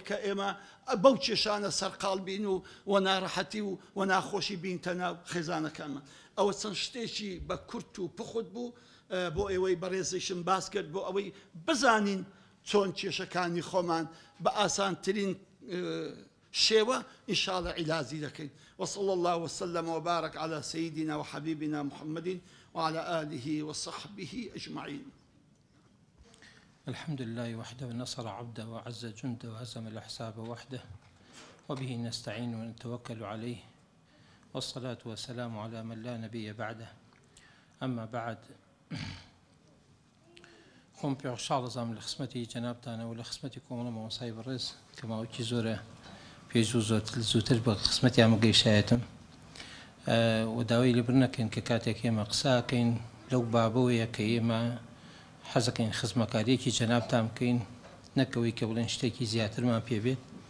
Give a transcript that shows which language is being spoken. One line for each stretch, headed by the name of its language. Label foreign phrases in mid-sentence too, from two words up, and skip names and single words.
Central Kurdish: کە ئێمە بەو کێشانە سەرقاڵ بین و ناڕەحەتی و ناخۆشی بینتە ناو خێزانەکانمان ئەوە چەند شتێکی بە کورت و پخوت بوو بۆ ئێوەی بەڕێزیشم باس کرد بۆ ئەوەی بزانین چۆن کێشەکانی خۆمان بە ئاسانترین شێوە ئینشاءالله عیلازی دەکەین
Arabic: وصلى الله وسلم وبارك على سيدنا وحبيبنا محمد وعلى آله وصحبه أجمعين. الحمد لله وحده نصر عبده وعز جنده وهزم الأحزاب وحده وبه نستعين ونتوكل عليه والصلاة والسلام على من لا نبي بعده أما بعد
Central Kurdish: خۆم پێشاڵزام لە خسمەتی جەنابتانە و لە خسمەتی کۆمەڵە مامۆسای بەڕێز کە ماوەکی زۆرە پێش زووتر بە خسمەتی ئەمە گەیشایەتم و داوای لێبر نەکەین کە کاتێک ئێمە قساکەین لەو بابەوەیە کە ئێمە حەزەکەین خزمەکاریەکی جەنابتان بکەین نەکەوەی کە بڵێن شتێکی زیاترمان پێ بێت